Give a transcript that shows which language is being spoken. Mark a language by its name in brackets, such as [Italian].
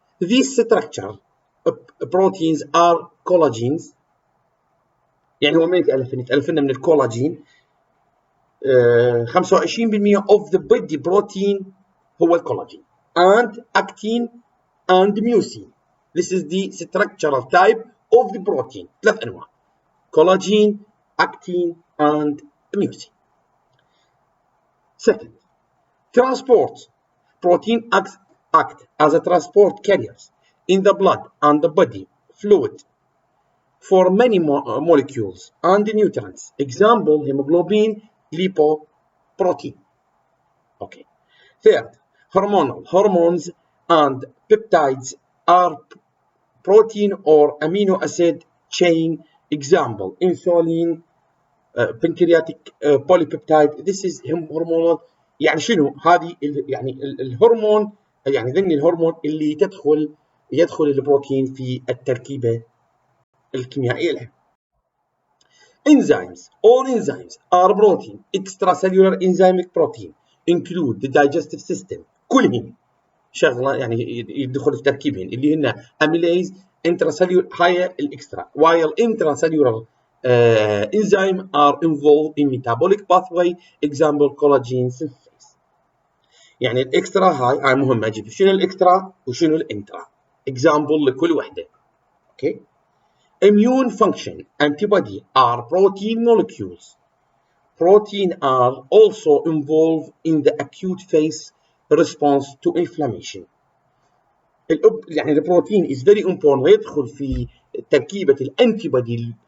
[English] These structure proteins are collagens. [Arabic] يعني هو من يتألفنا من الكولاجين. [English] 25% of the body protein [Arabic] هو الكولاجين, [English] and actin and mucin. This is the structural type of the protein. [Arabic] ثلاث أنواع: [English] collagen, actin and mucin. Second, transport. Protein act as a transport carriers in the blood and the body fluid for many molecules and nutrients. Example, hemoglobin, lipoprotein. Okay. Third, hormones and peptides are protein or amino acid chain. Example, insulin, pancreatic polypeptide. This is hormonal. [Arabic] يعني شنو هذه؟ يعني الهرمون، يعني ذني الهرمون اللي يدخل البروتين في التركيبة الكيميائية له. [English] Enzymes. All enzymes are protein. Extracellular enzymic protein include the digestive system. [Arabic] كلهم شغلة يعني يدخل في تركيبهم اللي هن amylase, intracellular هاي الإكسترا. [English] While intracellular enzymes are involved in metabolic pathway. Example, collagen synthase. [Arabic] يعني الإكسترا هاي مهمة جدا. شنو الإكسترا وشنو الإنترا؟ Example لكل وحدة. [English] Okay. Immune function. Antibody are protein molecules. Protein are also involved in the acute phase response to inflammation. [Arabic] يعني البروتين [English] is very important [Arabic] ويدخل في تركيبة الانتيبودي.